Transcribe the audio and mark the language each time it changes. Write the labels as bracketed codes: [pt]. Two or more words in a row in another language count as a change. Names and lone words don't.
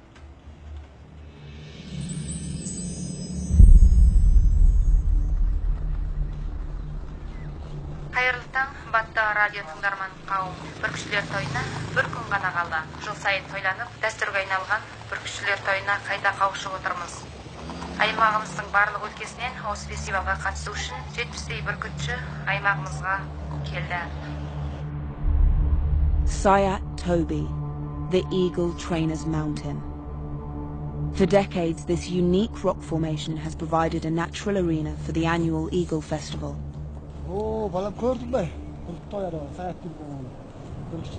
[kk] Қайырлы таң, Батта радио тыңдарман қауым. Бүркітшілер тойына бір күн ғана қалды. Жыл сайын тойланып, дәстүрге айналған бүркітшілер тойына қайта қауышып отырмыз. Аймағымыздың барлық өлкесінен осы фестивалға қатысу үшін 70-дей бүркітші аймағымызға келді. [en] Sayat Toby, the Eagle Trainer's Mountain. For decades, this unique rock formation has provided a natural arena for the annual Eagle Festival. [kk] О, балам көрдің бе? Бүркіт тойады ғой, саяттың болғаны. Бүркітшілер.